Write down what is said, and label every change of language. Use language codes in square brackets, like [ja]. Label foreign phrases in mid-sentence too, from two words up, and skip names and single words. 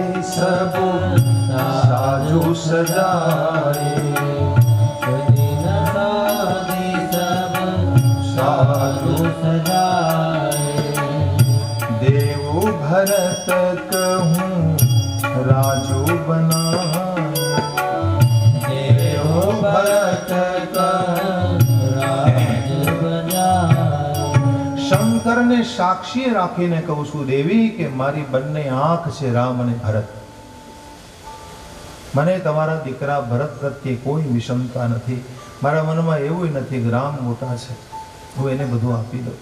[awa] सब साजु सजाए, सुदीन शोधे सब साजु सजाए, देव भरत कहूँ राजू बनाए, देव भरत कहूँ राजू बनाए. [gu] શંકરને સાક્ષી રાખીને કહું છું દેવી કે મારી બંને આંખ છે રામ અને ભરત. મને તમારા દીકરા ભરત પ્રત્યે કોઈ વિષમતા નથી. મારા મનમાં એવું નથી કે રામ મોટા છે, હું એને બધું આપી દઉં.